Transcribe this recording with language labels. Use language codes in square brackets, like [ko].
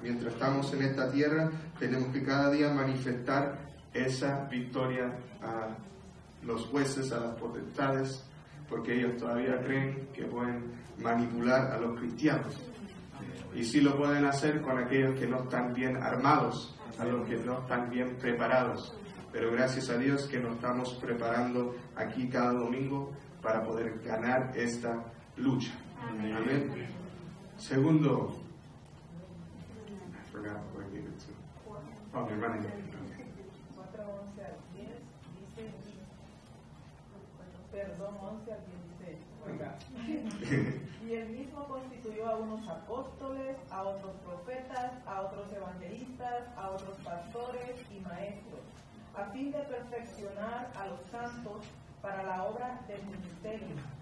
[es] Mientras estamos en esta tierra, tenemos que cada día manifestar esa victoria a los jueces, a las potestades, porque ellos todavía creen que pueden manipular a los cristianos. Y sí lo pueden hacer con aquellos que no están bien armados, a los que no están bien preparados. Pero gracias a Dios que nos estamos preparando aquí cada domingo para poder ganar esta lucha. Amén. Segundo, [en] I forgot where I gave it to. [es] Oh, mi hermana. 4:11 al 10 dice, perdón, 11 al 10 dice, oiga, y él mismo constituyó a unos apóstoles, a otros profetas, a otros evangelistas, a otros pastores y maestros, a fin de perfeccionar a los santos para la obra del ministerio,